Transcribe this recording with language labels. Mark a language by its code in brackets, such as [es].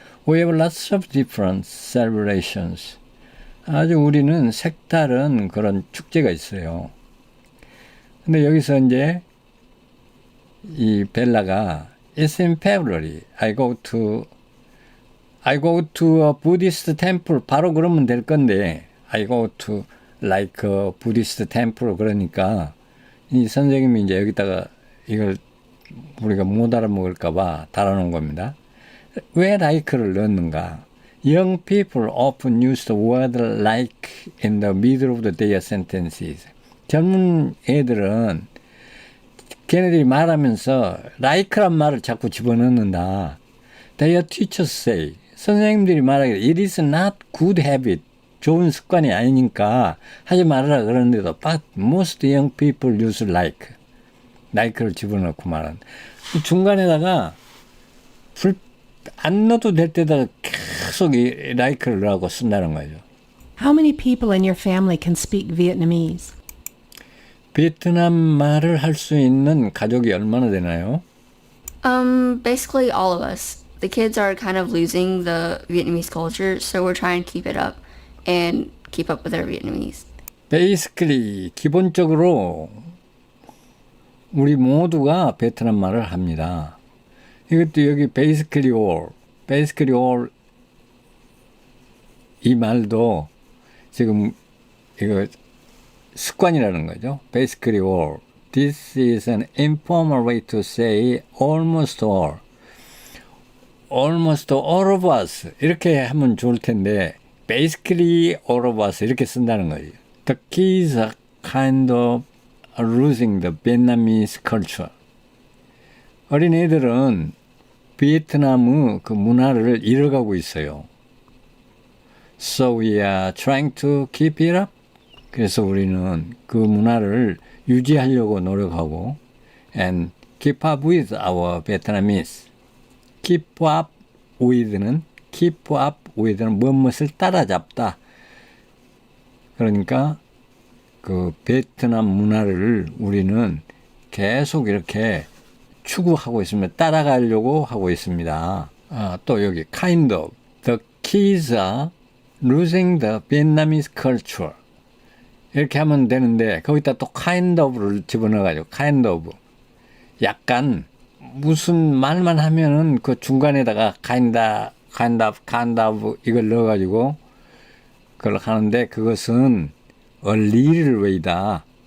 [en] We have lots of different celebrations. [ko] 아주 우리는 색다른 그런 축제가 있어요. 근데 여기서 이제 이 벨라가 [en] It's in February. I go to a Buddhist temple. [ko] 바로 그러면 될 건데 [en] I go to like a Buddhist temple. [ko] 그러니까 이 선생님이 이제 여기다가 이걸 우리가 못 알아먹을까 봐 달아놓은 겁니다. 왜 like를 넣는가? [en] Young people often use the word like in the middle of their sentences. [ko] 젊은 애들은 걔네들이 말하면서 like란 말을 자꾸 집어넣는다. [en] Their teachers say, [ko] 선생님들이 말하기를 [en] it is not good habit. [ko] 좋은 습관이 아니니까 하지 말아라 그러는데도 [en] but most young people use like. [ko] like를 집어넣고 말한다. 중간에다가 안 넣어도 될 때다가 계속 이 like를 넣고 쓴다는 거죠. [en] How many people in your family can speak Vietnamese? [ko] 베트남 말을 할 수 있는 가족이 얼마나 되나요? [en] Basically all of us. The kids are kind of losing the Vietnamese culture, so we're trying to keep it up and keep up with their Vietnamese. [ko] Basically, 기본적으로 우리 모두가 베트남 말을 합니다. 이것도 여기 basically all 이 말도 지금 이거 습관이라는 거죠. [en] Basically all. This is an informal way to say almost all. almost all of us [ko] 이렇게 하면 좋을 텐데 [en] basically all of us [ko] 이렇게 쓴다는 거예요. [en] The kids are kind of losing the Vietnamese culture. [ko] 어린애들은 베트남의 그 문화를 잃어가고 있어요. [en] So we are trying to keep it up. [ko] 그래서 우리는 그 문화를 유지하려고 노력하고 [en] and keep up with our Vietnamese. [ko] keep up with는 무엇을 따라잡다. 그러니까 그 베트남 문화를 우리는 계속 이렇게 추구하고 있습니다. 따라가려고 하고 있습니다. 또 여기 kind of. [en] The kids are losing the Vietnamese culture. [ko] 이렇게 하면 되는데 거기다 또 kind of를 집어넣어가지고 kind of. 약간 무슨 말만 하면은 그 중간에다가 kind of 이걸 넣어가지고 그걸 하는데 그것은 a little way다.